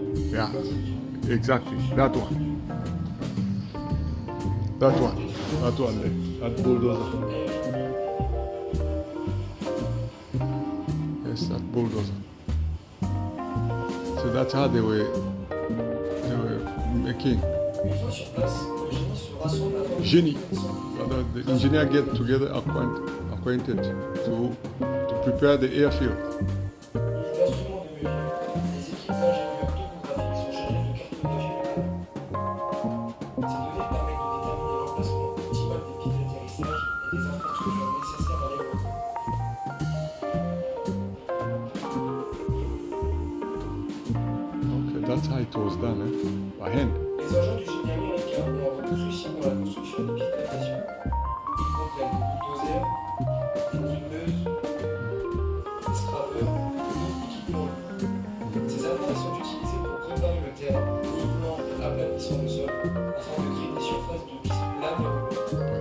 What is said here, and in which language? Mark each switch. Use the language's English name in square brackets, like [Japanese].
[English] Yeah, exactly, that one. That one there, that bulldozer. Yes, that bulldozer. So that's how they were making. [French] Une fois sur place, le génie se rassemble afin de Génie. [English] The engineer get together acquainted to prepare the airfield. [French] Les instruments de mesure, les équipes d'ingénieurs topographiques sont chargées de cartographie le terrain. Ces données permettent de déterminer l'emplacement optimal des pistes d'atterrissage et des infrastructures nécessaires à l'aéroport. [English] Okay, that's how it was done, by hand. [French] Les agents du génie américain ont un rôle crucial dans la construction des pistes d'aviation. Ils comprennent des bulldozers, des niveleuses, des scrappers et d'autres équipements lourds. Ces appareils sont utilisés pour préparer le terrain, nivelant et aplanissant le sol afin de créer des surfaces de pistes planes et robustes.